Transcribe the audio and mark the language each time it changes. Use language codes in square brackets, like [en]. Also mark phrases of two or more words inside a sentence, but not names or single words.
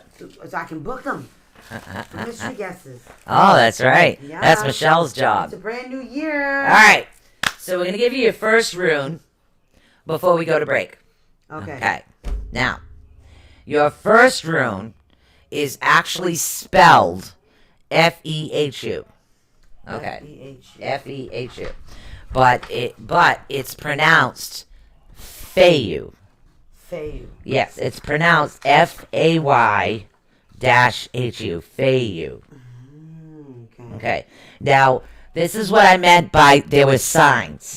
[en] so I can book them for mystery guesses. Oh, that's right. Yeah. That's Michelle's job. It's a brand new year. All right. So we're going to give you your first rune before we go to break. Okay. Now, your first rune is actually spelled Fehu. Okay. Fehu. But it's pronounced Feyu. Fayu. Yes, it's pronounced Fay-Hu. Feyu. Okay. Okay. Now, this is what I meant by there were signs.